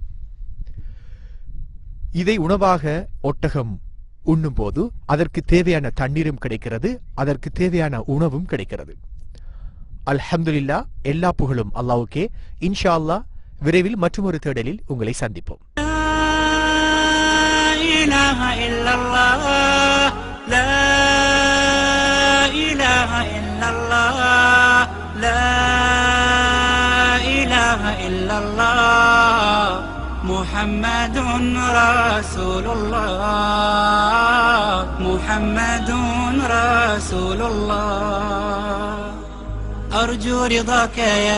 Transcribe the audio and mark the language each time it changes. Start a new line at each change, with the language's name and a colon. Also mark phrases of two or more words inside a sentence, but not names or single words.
Tamil: இதை உணவாக ஒட்டகம் உண்ணும் போது அதற்கு தேவையான தண்ணீரும் கிடைக்கிறது, அதற்கு தேவையான உணவும் கிடைக்கிறது. அல்ஹம்துலில்லாஹ், எல்லா புகழும் அல்லாஹ்வுக்கே.
Arabic: إن شاء الله
Tamil: விரைவில் மற்றொரு தேடலில் உங்களை சந்திப்போம்.
Arabic: محمد رسول الله محمد رسول الله أرجو رضاك يا